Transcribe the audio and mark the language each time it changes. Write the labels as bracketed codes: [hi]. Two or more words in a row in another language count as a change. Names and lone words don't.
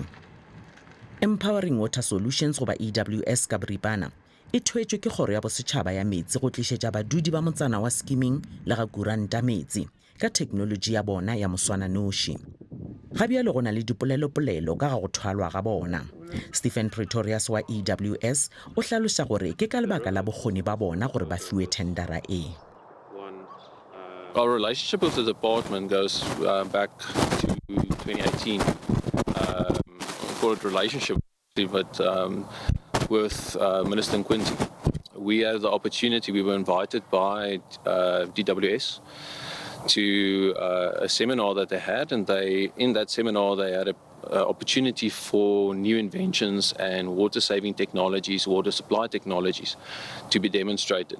[nso] Empowering Water Solutions goba EWS ka boripana e thwetšwe ke kgoro ya bosetšhaba ya metsi go tlišetša badudi ba motsana wa skimming le ga kuranta metsi ka technology ya bona ya moswananoši. Gabialo go na le dipolelo-polelo ka ga go thwalwa ga bona. Stephen Pretorius wa EWS o hlaloša gore ke ka lebaka la bokgoni ba bona gore ba fiwe tendera e. [en] Our relationship with the department goes back to 2018. Call it relationship, but with Minister Quinty. We had the opportunity, we were invited by DWS to a seminar that they had, and in that seminar they had an opportunity for new inventions and water saving technologies, water supply technologies to be demonstrated.